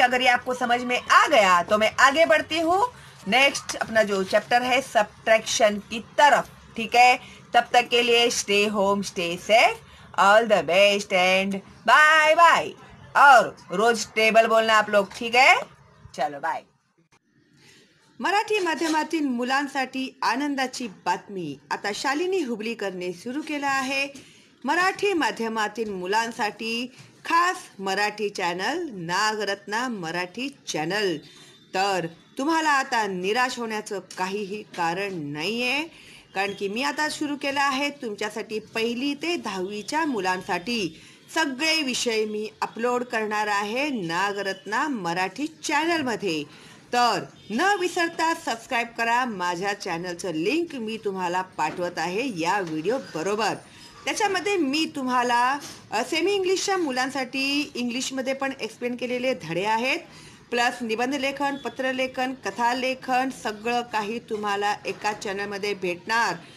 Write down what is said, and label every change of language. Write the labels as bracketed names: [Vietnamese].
[Hindi] अगर ये आपको समझ में आ गया तो मैं आगे बढ़ती हूँ नेक्स्ट अपना जो चैप्टर है सब्ट्रैक्शन की तरफ, ठीक है। तब तक के लिए [English] Stay home, stay safe, all the best and bye bye. [Hindi] और रोज टेबल बोलना आप लोग, ठीक है। चलो बाय। [Marathi] मराठी माध्यमातील मुलांसाठी आनंदाची बातमी आता शालिनी हुबलीकरने सुरू केला आहे। मराठी माध्यमातील मुलांसाठी खास मराठी चॅनल नागरत्ना मराठी चॅनल। तर तुम्हाला आता निराश होण्याचं काहीही कारण नाही आहे, कारण की मी आता सुरू केला आहे तुमच्यासाठी 1ली ते 10वीच्या मुलांसाठी सगळे विषय मी अपलोड करणार आहे नागरत्ना मराठी चॅनलमध्ये। तर न विसरता सबस्क्राईब करा। माझ्या चॅनलचं लिंक मी तुम्हाला पाठवत आहे या व्हिडिओ बरोबर। त्याच्यामध्ये मी तुम्हाला सेमी इंग्लिशच्या मुलांसाठी इंग्लिशमध्ये पण एक्सप्लेन केलेले धडे आहेत, प्लस निबंधलेखन, पत्रलेखन, कथालेखन सगळं काही तुम्हाला एका चॅनलमध्ये भेटणार।